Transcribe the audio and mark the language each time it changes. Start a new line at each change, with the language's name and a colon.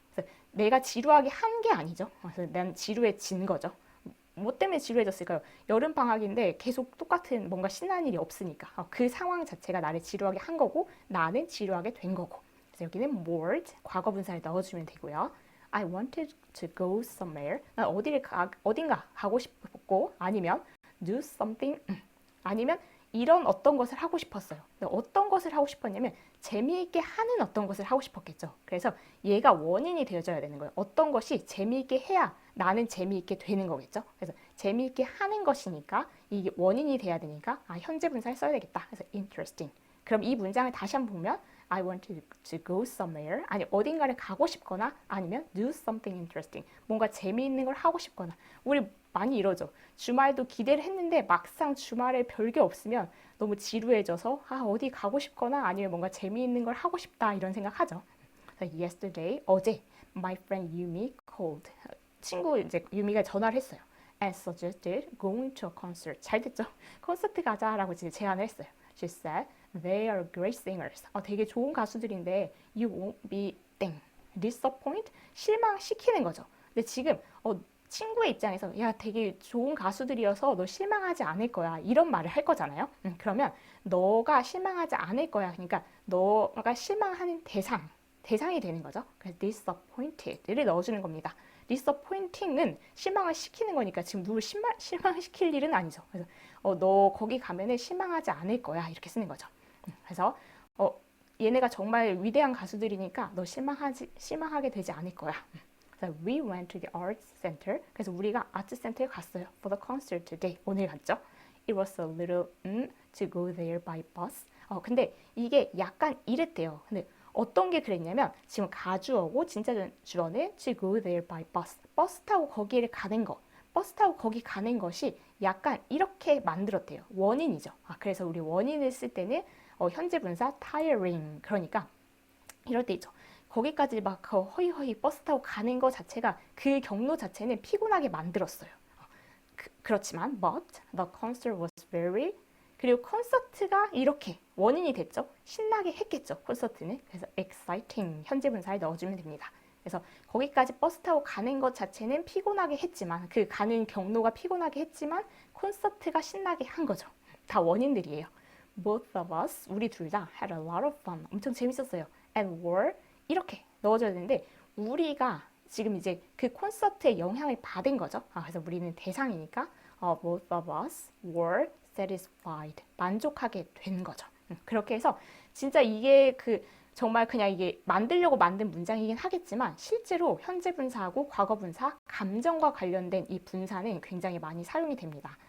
Korean: 그래서 내가 지루하게 한 게 아니죠. 그래서 난 지루해진 거죠. 뭐 때문에 지루해졌을까요? 여름 방학인데 계속 똑같은 뭔가 신나는 일이 없으니까 그 상황 자체가 나를 지루하게 한 거고 나는 지루하게 된 거고. 그래서 여기는 bored 과거 분사를 넣어주면 되고요.
English: I wanted to go somewhere.
Korean: 난 어딘가 가고 싶었고 아니면
English: do something
Korean: 아니면 이런 어떤 것을 하고 싶었어요. 어떤 것을 하고 싶었냐면 재미있게 하는 어떤 것을 하고 싶었겠죠. 그래서 얘가 원인이 되어줘야 되는 거예요. 어떤 것이 재미있게 해야 나는 재미있게 되는 거겠죠. 그래서 재미있게 하는 것이니까 이게 원인이 돼야 되니까 현재 분사를 써야 되겠다. 그래서 interesting. 그럼 이 문장을 다시 한번 보면
English: I wanted to go somewhere.
Korean: 아니 어딘가를 가고 싶거나 아니면
English: do something interesting.
Korean: 뭔가 재미있는 걸 하고 싶거나. 우리 많이 이러죠. 주말도 기대를 했는데 막상 주말에 별게 없으면 너무 지루해져서 어디 가고 싶거나 아니면 뭔가 재미있는 걸 하고 싶다 이런 생각하죠.
English: Yesterday,
Korean: 어제
English: my friend Yumi called.
Korean: 친구 이제 유미가 전화를 했어요.
English: And suggested going to a concert.
Korean: 잘 됐죠? 콘서트 가자라고 제안을 했어요.
English: She said They are great singers.
Korean: 되게 좋은 가수들인데
English: you won't be
Korean: 땡. disappoint? 실망시키는 거죠. 근데 지금 친구의 입장에서 야 되게 좋은 가수들이어서 너 실망하지 않을 거야 이런 말을 할 거잖아요. 그러면 너가 실망하지 않을 거야. 그러니까 너가 실망하는 대상이 되는 거죠. 그래서 disappointed를 넣어주는 겁니다. disappointing은 실망을 시키는 거니까 지금 누굴 실망시킬 일은 아니죠. 그래서 너 거기 가면은 실망하지 않을 거야 이렇게 쓰는 거죠. 그래서 얘네가 정말 위대한 가수들이니까 너 실망하게 되지 않을 거야.
English: 그래서 we went to the arts center.
Korean: 그래서 우리가 아트 센터에 갔어요.
English: For the concert today.
Korean: 오늘 갔죠.
English: It was a little to go there by bus.
Korean: 근데 이게 약간 이랬대요. 근데 어떤 게 그랬냐면 지금 가주어고 진짜 주어는
English: to go there by bus.
Korean: 버스 타고 거기를 가는 거. 버스 타고 거기 가는 것이 약간 이렇게 만들었대요. 원인이죠. 그래서 우리 원인을 쓸 때는 현재 분사 tiring. 그러니까 이럴 때 있죠. 거기까지 막 허이허이 버스 타고 가는 거 자체가 그 경로 자체는 피곤하게 만들었어요. 그렇지만
English: but the concert was very
Korean: 그리고 콘서트가 이렇게 원인이 됐죠. 신나게 했겠죠. 콘서트는. 그래서 exciting 현재 분사를 넣어주면 됩니다. 그래서 거기까지 버스 타고 가는 것 자체는 피곤하게 했지만 그 가는 경로가 피곤하게 했지만 콘서트가 신나게 한 거죠. 다 원인들이에요.
English: Both of us
Korean: 우리 둘 다
English: had a lot of fun
Korean: 엄청 재밌었어요.
English: And were
Korean: 이렇게 넣어줘야 되는데 우리가 지금 이제 그 콘서트의 영향을 받은 거죠. 그래서 우리는 대상이니까
English: both of us were satisfied
Korean: 만족하게 된 거죠. 그렇게 해서 진짜 이게 정말 그냥 이게 만들려고 만든 문장이긴 하겠지만 실제로 현재 분사하고 과거 분사, 감정과 관련된 이 분사는 굉장히 많이 사용이 됩니다.